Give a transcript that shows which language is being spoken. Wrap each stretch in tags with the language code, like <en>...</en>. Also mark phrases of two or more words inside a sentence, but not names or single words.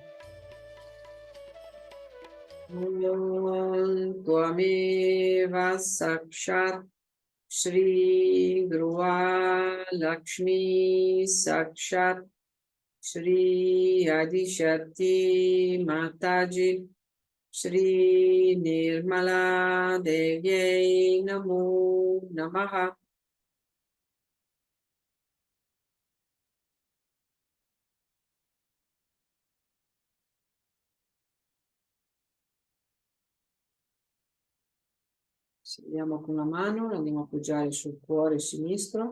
<sa>ॐ त्वमेव साक्षात् श्री गुरु लक्ष्मी साक्षात् श्री आदिशक्ति माताजी श्री निर्मला देव्यै नमो नमः.</sa> <it>Saliamo con una mano, la andiamo a appoggiare sul cuore sinistro.</it>